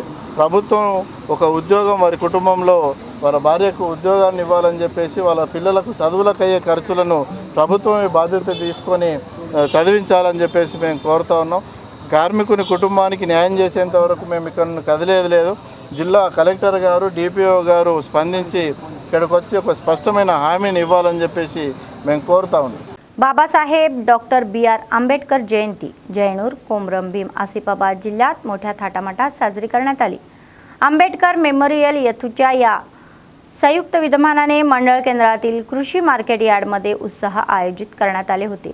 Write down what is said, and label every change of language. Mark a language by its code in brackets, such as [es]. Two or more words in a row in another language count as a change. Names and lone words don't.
[te] ప్రభుత్వం ఒక ఉద్యోగం వారి కుటుంబంలో వాళ్ళ భార్యకు ఉద్యోగాన్ని ఇవ్వాలని చెప్పేసి వాళ్ళ పిల్లలకు చదువులకు అయ్యే ఖర్చులను ప్రభుత్వమే బాధ్యత తీసుకొని చదివించాలని చెప్పేసి మేము కోరుతా ఉన్నాం. కార్మికుని కుటుంబానికి న్యాయం చేసేంత వరకు మేము ఇక్కడ కదిలేదు లేదు. జిల్లా కలెక్టర్ గారు, డిపిఓ గారు స్పందించి ఇక్కడికి వచ్చి ఒక స్పష్టమైన హామీని ఇవ్వాలని చెప్పేసి మేము కోరుతా ఉన్నాం. [mr] बाबासाहेब डॉक्टर BR आंबेडकर जयंती जयनूर, कोमरम भीम, आसिफाबाद जिल्ह्यात मोठ्या थाटामाटात साजरी करण्यात आली. आंबेडकर मेमोरियल येथूच्या या संयुक्त विद्यमानाने मंडळ केंद्रातील कृषी मार्केट यार्डमध्ये उत्साह आयोजित करण्यात आले होते.